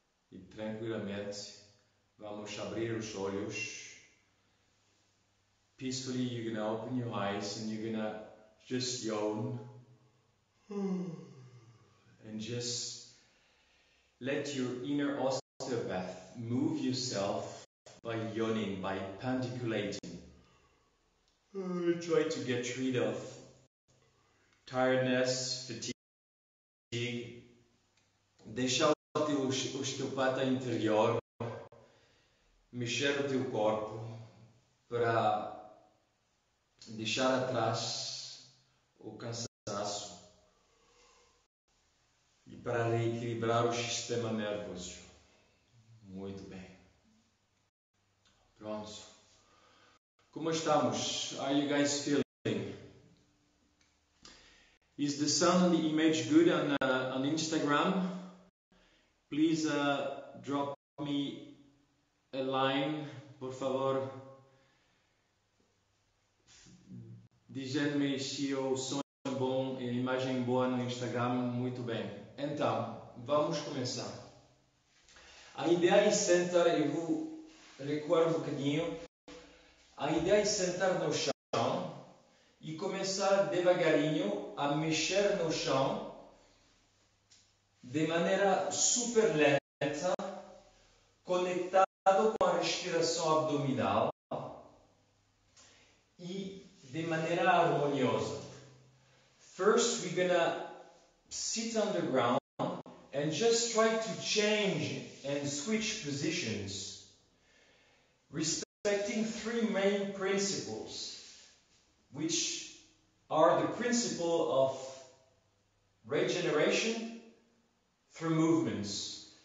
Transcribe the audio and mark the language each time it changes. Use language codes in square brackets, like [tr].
[pt] E tranquilamente vamos abrir os olhos. [en] Peacefully you're gonna open your eyes and you're gonna just yawn and just let your inner osteopath move yourself by yawning, by pandiculating. Try to get rid of tiredness, fatigue. [pt] Deixa o teu osteopata interior mexer o teu corpo para deixar atrás o cansaço e para reequilibrar o sistema nervoso. Muito bem. Pronto. Como estamos? [en] How are you guys feeling? Is the sound and the image good on Instagram? Please drop me a line, [pt] por favor. [en] Dizendo-me se o som é bom e a imagem boa no Instagram. Muito bem. [pt] Então, vamos começar. A ideia é sentar, eu vou recuar um bocadinho. A ideia é sentar no chão e começar devagarinho a mexer no chão de maneira super lenta, conectado com a respiração abdominal e de maneira harmoniosa. [en] First, we're gonna sit on the ground and just try to change and switch positions, respecting three main principles, which are the principle of regeneration through movements.